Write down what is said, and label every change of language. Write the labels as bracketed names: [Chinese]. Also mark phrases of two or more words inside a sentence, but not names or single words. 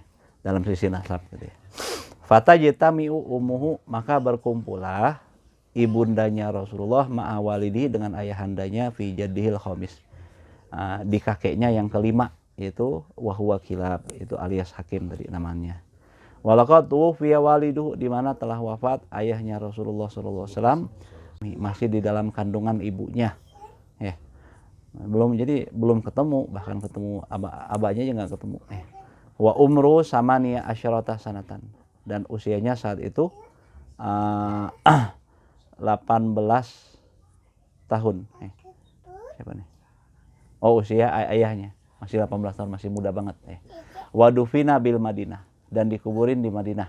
[Indonesian] Dalam sisi nasab gitu ya. [Arabic] فاجتمعت أمه, [Indonesian] maka berkumpullah ibundanya Rasulullah ma'awalidi dengan ayahandanya [Arabic] في جده الخامس, [Indonesian] di kakeknya yang kelima, yaitu wahwa Kilab, itu alias Hakim tadi namanya. [Arabic] ولقد توفي والده, [Indonesian] di mana telah wafat ayahnya Rasulullah SAW, masih di dalam kandungan ibunya ya. Belum ketemu, bahkan ketemu abahnya aja nggak ketemu. [Arabic] وعمره ثمانية عشرة سنة, [Indonesian] dan usianya saat itu 18 tahun. Siapa nih? Oh, usia ayahnya masih 18 tahun, masih muda banget. [Arabic] ودفن بالمدينة, [Indonesian] dan dikuburin di Madinah.